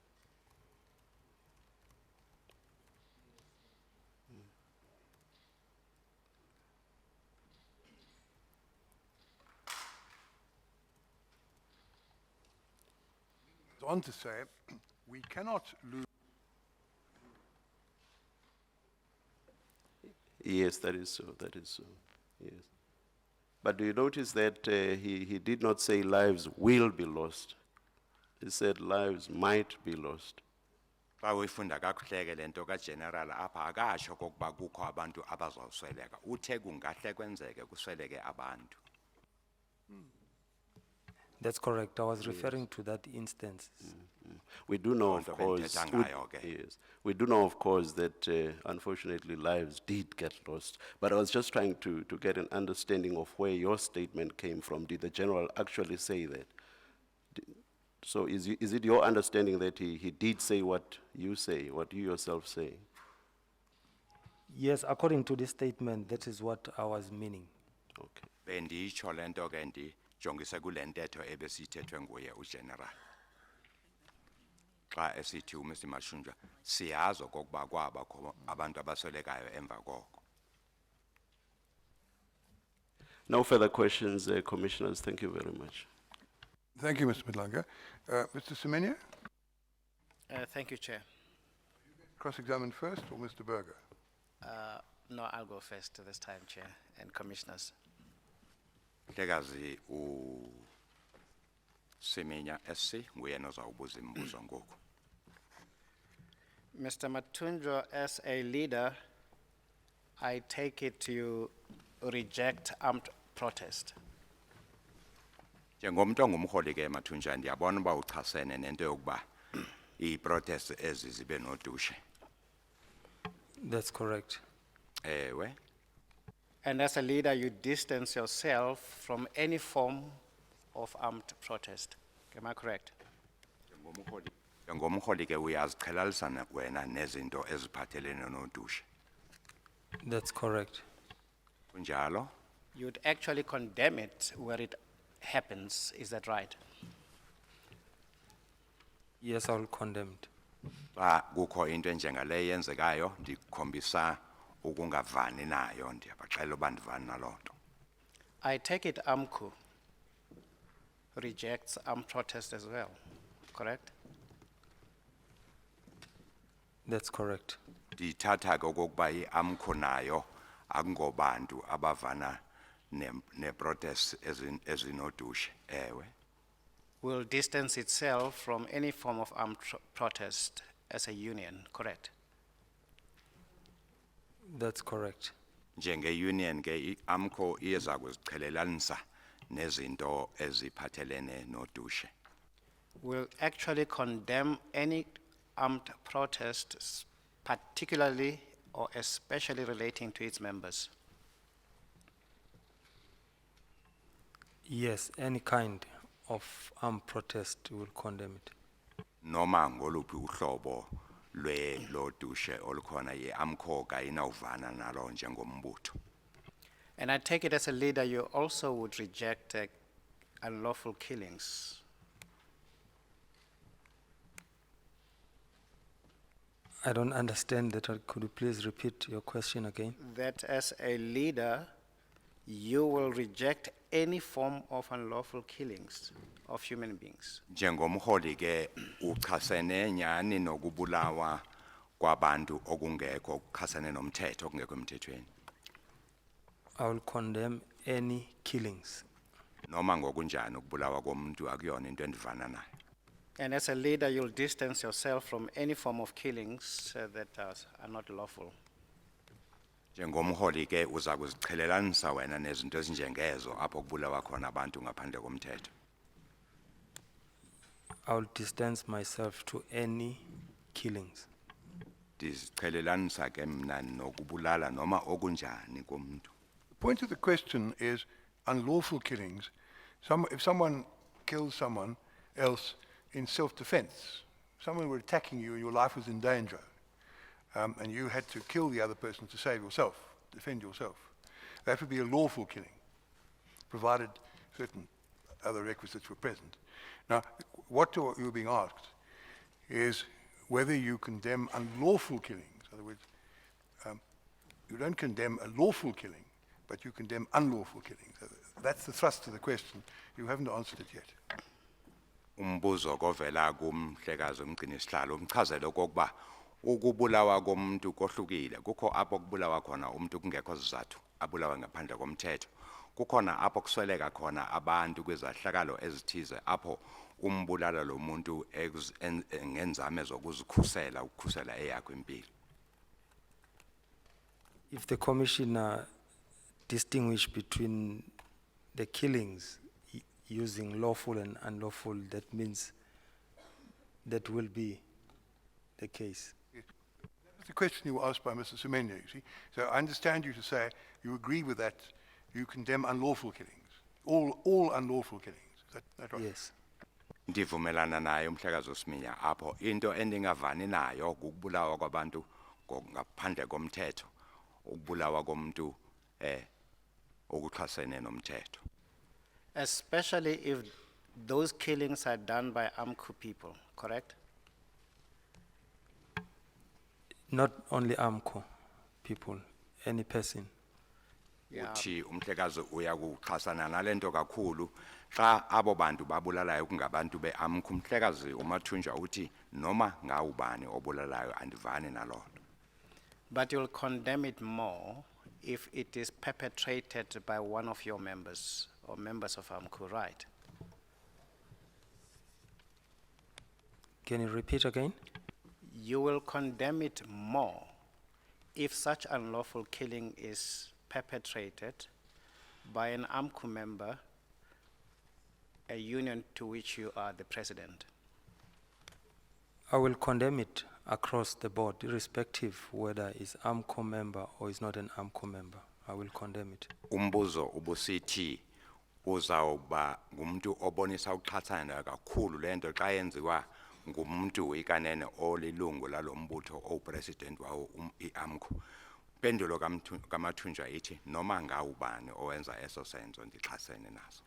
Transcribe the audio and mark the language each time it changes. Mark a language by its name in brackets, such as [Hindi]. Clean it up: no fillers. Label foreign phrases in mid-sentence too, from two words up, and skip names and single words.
[English] On to say, we cannot lose. Yes, that is so, yes. But do you notice that he did not say lives will be lost? He said lives might be lost. [Xhosa] Xa uyifunda kakuhleke lento kaGeneral apha akasho kokuba kukho abantu abazosweleka. Uthe kungahle kwenzeke kusweleke abantu. [English] That's correct. I was referring to that instance. We do know, of [Xhosa] Loo nto [English] course, [Xhosa] bendithetha ngayo ke. [English] yes, we do know, of course, that unfortunately lives did get lost. But I was just trying to get an understanding of where your statement came from. Did the general actually say that? So is it your understanding that he did say what you say, what you yourself say? Yes, according to this statement, that is what I was meaning. Okay. [Xhosa] Benditsho lento ke ndijongise kule ntetho ebesithethwe nguye uGeneral. Xa esithi uMr Mathunjwa siyazi okokuba kwabakho abantu abaswelekayo emva koko. [English] No further questions, commissioners. Thank you very much. Thank you, Mr. Madlanga. Mr. Semenya, Thank you, Chair. cross-examined first, or Mr. Berger? No, I'll go first this time, Chair and Commissioners. [Xhosa] Mhlekazi uSemenya SC nguyena ozawubuza imibuzo ngoku. [English] Mr. Mathunjwa, as a leader, I take it you reject armed protest. [Xhosa] Njengomuntu ongumholi ke Mathunjwa ndiyabona uba uchasene nento yokuba i-protest ezi zibe nodushe. [English] That's correct. [Xhosa] Ewe. [English] And as a leader, you distance yourself from any form of armed protest. Am I correct? [Xhosa] Njengomholi ke uyaziqhelalisa wena nezinto eziphathelene nodushe. [English] That's correct. [Xhosa] Kunjalo? [English] You'd actually condemn it where it happens, is that right? Yes, I will condemn it. [Xhosa] Xa kukho into enjengale yenzekayo ndikhombisa ukungavani nayo ndiyabaxela uba ndivani naloo nto. [English] I take it AMCU rejects armed protest as well, correct? That's correct. [Xhosa] Ndithatha ke okokuba i-AMCU nayo akungobantu abavana ne-protest ezinodushe. Ewe. [English] Will distance itself from any form of armed protest as a union, correct? That's correct. [Xhosa] Njenge-union ke i-AMCU iyeza kuziqhelelanisa nezinto eziphathelene nodushe. [English] Will actually condemn any armed protest, particularly or especially relating to its members. Yes, any kind of armed protest will condemn it. [Xhosa] Noma ngoluphi uhlobo lodushe olukhona i-AMCU kayinawuvana nalo njengombutho. [English] And I take it as a leader, you also would reject unlawful killings. I don't understand that. Could you please repeat your question again? That as a leader, you will reject any form of unlawful killings of human beings. [Xhosa] Njengomholi ke uchasene nyani nokubulawa kwabantu okungekho kuchasene nomthetho okungekho emthethweni. [English] I will condemn any killings. [Xhosa] Noma ngokunjani ukubulawa komuntu akuyona into endivana nayo. [English] And as a leader, you'll distance yourself from any form of killings that are not lawful. [Xhosa] Njengomholi ke uza kuziqhelelanisa wena nezinto ezinjengezo apho kubulawa khona abantu ngaphandle komthetho. [English] I will distance myself to any killings. [Xhosa] Ndiziqhelelanisa ke mna nokubulala noma okunjani komuntu. [English] The point of the question is, unlawful killings, if someone kills someone else in self-defense, someone were attacking you and your life was in danger, and you had to kill the other person to save yourself, defend yourself, that would be a lawful killing, provided certain other requisites were present. Now, what you're being asked is whether you condemn unlawful killings. In other words, you don't condemn a lawful killing, but you condemn unlawful killings. That's the thrust of the question. You haven't answered it yet. [Xhosa] Umbuzo govela kumhlekazi umgcini sihlalo umchazele okokuba ukubulawa komuntu kohlukile kukho apho kubulawa khona umuntu kungekho sizathu abulawa ngaphandle komthetho kukhona apho kusweleka khona abantu kwezahlakalo ezithize apho umbulala lo muntu ngenzame zokuzikhusela ukukhusela eyakho impilo. [English] If the commissioner distinguish between the killings using lawful and unlawful, that means that will be the case. That's the question you were asked by Mr. Semenya, you see. So I understand you to say you agree with that, you condemn unlawful killings, all unlawful killings. Is that right? Yes. [Xhosa] Ndivumelana naye umhlekazi uSiminya apho into endingavani nayo ukubulawa kwabantu ngaphandle komthetho ukubulawa komuntu okuxhasene nomthetho. [English] Especially if those killings are done by AMCU people, correct? Not only AMCO people, any person. [Xhosa] Uthi umhlekazi uyakuxhasana nalento kakhulu xa abo bantu babulalayo kungabantu beAMCU umhlekazi uMathunjwa uthi noma ngawubani obulalayo andivani nalona. [English] But you'll condemn it more if it is perpetrated by one of your members or members of AMCU, right? Can you repeat again? You will condemn it more if such unlawful killing is perpetrated by an AMCU member, a union to which you are the president. I will condemn it across the board, irrespective whether it's AMCO member or is not an AMCO member. I will condemn it. [Xhosa] Umbuzo ubusithi uzawuba ngumuntu obonisa ukuxhathana kakhulu lento xa yenziwa ngumuntu ikanene olilungu lalombutho opresident wawo iAMCU. Pendulo kaMathunjwa ithi noma ngawubani owenza eso senzo ndixhasene naso.